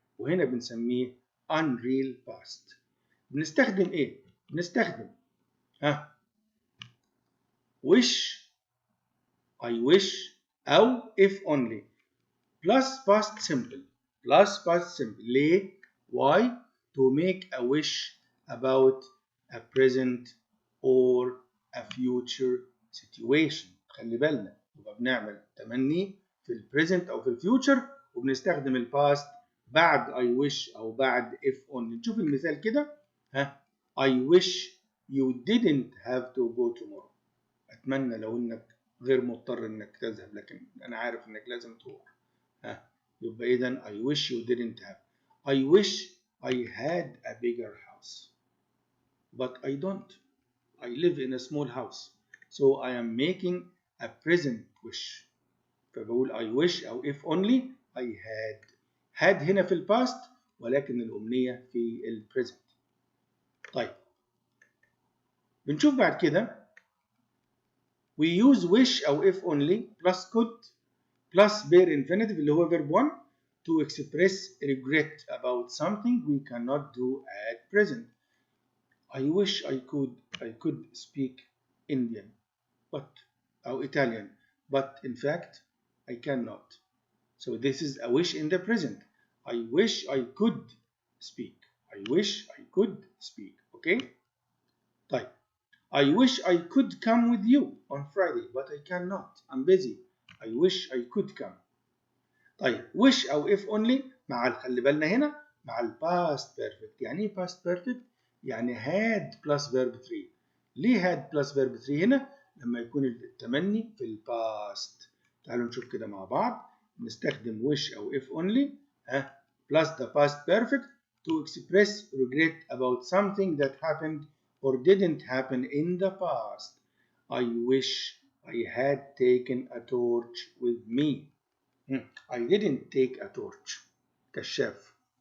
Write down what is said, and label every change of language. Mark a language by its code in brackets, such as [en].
[ar] وهنا بنسميه [en] unreal past. [ar] بنستخدم إيه؟ بنستخدم wish, [en] I wish, [ar] أو [en] if only. Plus past simple. Plus past simple. ليه؟ Why? To make a wish about a present or a future situation. [ar] خلي بالنا يبقى بنعمل تمني في البريزنت أو في الفيوتشر وبنستخدم الباست بعد [en] I wish [ar] أو بعد [en] if only. [ar] نشوف المثال كده. [en] I wish you didn't have to go tomorrow. [ar] أتمنى لو إنك غير مضطر إنك تذهب لكن أنا عارف إنك لازم تروح. يبقى إذا [en] I wish you didn't have. I wish I had a bigger house. But I don't. I live in a small house. So I am making a present wish. فبقول I wish أو if only I had. [ar] had هنا في الباست ولكن الأمنية في البريزنت. طيب. بنشوف بعد كده. [en] We use wish أو if only plus could plus bare infinitive [ar] اللي هو [en] verb 1 to express regret about something we cannot do at present. I wish I could speak Indian or Italian, but in fact I cannot. So this is a wish in the present. I wish I could speak. I wish I could speak. Okay? طيب. I wish I could come with you on Friday, but I cannot. I'm busy. I wish I could come. [ar] طيب wish أو [en] if only [ar] مع خلي بالنا هنا مع ال [en] past perfect. [ar] يعني إيه [en] past perfect؟ [ar] يعني [en] had plus verb 3. [ar] ليه [en] had plus verb 3 [ar] هنا؟ لما يكون التمني في ال past. تعالوا نشوف كده مع بعض. [en] نستخدم wish أو if only plus the past perfect to express regret about something that happened or didn't happen in the past. I wish I had taken a torch with me. I didn't take a torch. كشاف.